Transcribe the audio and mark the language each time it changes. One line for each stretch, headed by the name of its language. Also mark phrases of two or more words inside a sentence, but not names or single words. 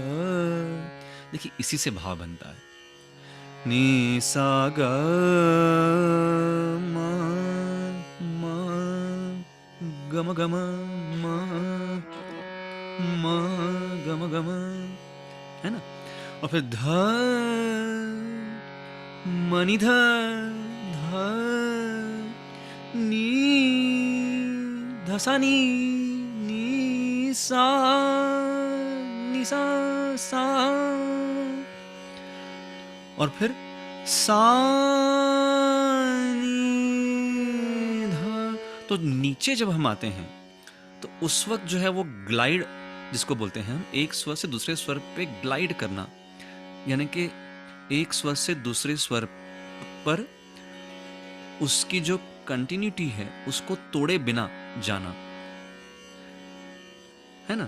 Hindi: देखिए इसी से भाव बनता है। नी सा ग म म गम गम म म गम गम, है ना। और फिर ध मनि ध ध नी धसा नी नी सा नी सा सा, और फिर सा नी ध। तो नीचे जब हम आते हैं तो उस वक्त जो है वो ग्लाइड जिसको बोलते हैं हम, एक स्वर से दूसरे स्वर पे ग्लाइड करना, यानी कि एक स्वर से दूसरे स्वर पर उसकी जो कंटिन्यूटी है उसको तोड़े बिना जाना, है ना।